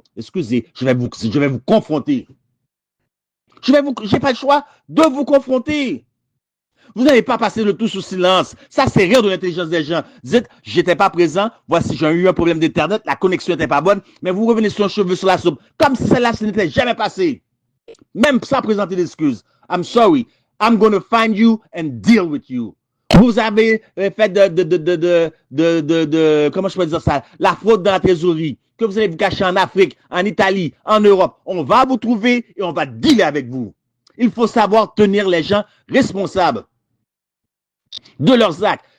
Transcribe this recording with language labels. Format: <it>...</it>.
<fr>Excusez, je vais vous confronter. J'ai pas le choix de vous confronter. Vous n'allez pas passer le tout sous silence. Ça, c'est rire de l'intelligence des gens. Dites, j'étais pas présent, voici, j'ai eu un problème d'Internet, la connexion n'était pas bonne, mais vous revenez sur un cheveu sur la soupe. Comme si celle-là, ce n'était jamais passé. Même sans présenter d'excuses.</fr> <en>I'm sorry. I'm going to find you and deal with you.</en> <fr>Vous avez fait comment je peux dire ça, la fraude dans la trésorerie, que vous allez vous cacher en Afrique, en Italie, en Europe. On va vous trouver et on va dealer avec vous. Il faut savoir tenir les gens responsables de leurs actes.</fr>